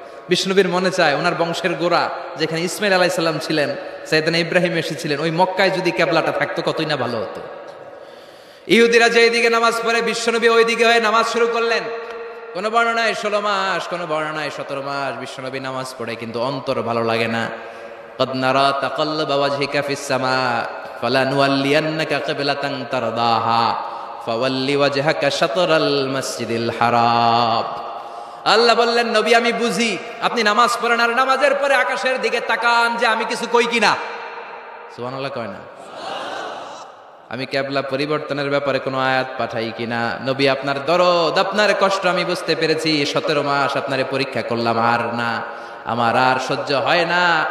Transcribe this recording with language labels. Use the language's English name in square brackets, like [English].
[Bangla] বিশ্বনবীর মনে চায় ওনার বংশের গোড়া যেখানে ইসমাইল আলাইহিস সালাম ছিলেন, সাইয়েদনা ইব্রাহিম এসেছিলেন, ওই মক্কায় যদি কেবলাটা থাকতো কতই না ভালো হতো। ইহুদিরা যেদিকে নামাজ পড়ে বিশ্বনবী ওইদিকে হয়ে নামাজ শুরু করলেন। কোন বর্ণনায় 16 মাস, কোন বর্ণনায় 17 মাস বিশ্বনবী নামাজ পড়ে, কিন্তু অন্তর ভালো লাগে না। [Arabic] قد نرى تقلب وجهك في السماء فلنولينك قبلة ترضاها فول وجهك شطر المسجد الحرام। [Bangla] আল্লাহ বললেন, নবী আমি বুঝি আপনি নামাজ পড়েন, আর নামাজের পরে আকাশের দিকে তাকান যে আমি কিছু কই কিনা। সুবহানাল্লাহ কয় না? আমি কিবলা পরিবর্তনের ব্যাপারে কোনো আয়াত পাঠাই কিনা? নবী আপনার দরদ, আপনার কষ্ট আমি বুঝতে পেরেছি। 17 মাস আপনারে পরীক্ষা করলাম, আর না, আমার আর সহ্য হয় না।